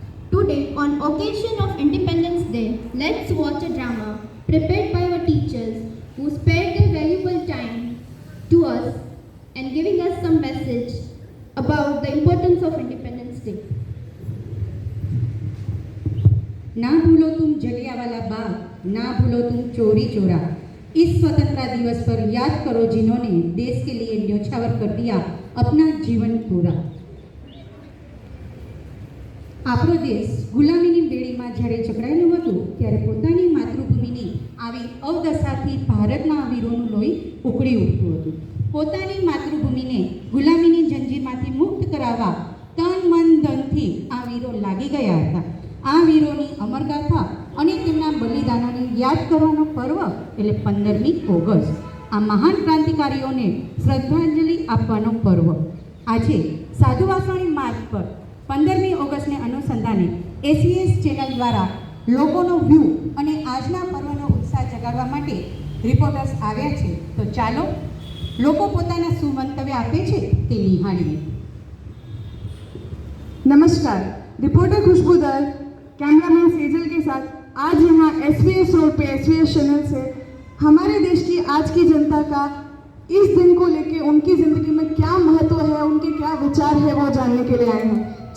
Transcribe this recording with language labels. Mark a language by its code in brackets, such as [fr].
[en] Today, on occasion of Independence Day, let's watch a drama prepared by our teachers who spared their valuable time to us and giving us some message about the importance of Independence Day. [hi] ना भूलो तुम जलियांवाला बाग, ना भूलो तुम चोरी चोरा। इस स्वतंत्रता दिवस पर याद करो जिन्होंने देश के लिए न्योछावर कर दिया अपना जीवन पूरा। [gu] આપણો દેશ ગુલામીની બેડીમાં જ્યારે જકડાયેલું હતું ત્યારે પોતાની માતૃભૂમિની આવી અવદશાથી ભારતના વીરોનું લોહી ઉકળી ઉઠતું હતું। પોતાની માતૃભૂમિને ગુલામીની જંજીરમાંથી મુક્ત કરાવવા તન મન ધનથી આ વીરો લાગી ગયા હતા। આ વીરોની અમરગાથા અને તેમના બલિદાનોને યાદ કરવાનો પર્વ એટલે 15મી ઓગસ્ટ। આ મહાન ક્રાંતિકારીઓને શ્રદ્ધાંજલિ આપવાનો પર્વ। આજે સાધુ વાસણી માર્ગ પર 15મી ઓગસ્ટને અનુસંધાને એસવીએસ ચેનલ દ્વારા લોકોનો વ્યૂ અને આજના પર્વનો ઉત્સાહ જગાડવા માટે રિપોર્ટર્સ આવ્યા છે। તો ચાલો લોકો પોતાના શું મંતવ્ય આપે છે તે નિહાળીએ। [hi] नमस्कार, रिपोर्टर खुशबूदर कैमरामैन सेजल के साथ आज यहाँ एसवीएस रोड पे एसवीएस चैनल से हमारे देश की आज की जनता का इस दिन को लेके उनकी ज़िंदगी में क्या महत्व है, उनके क्या विचार है, वो जानने के लिए आए हैं।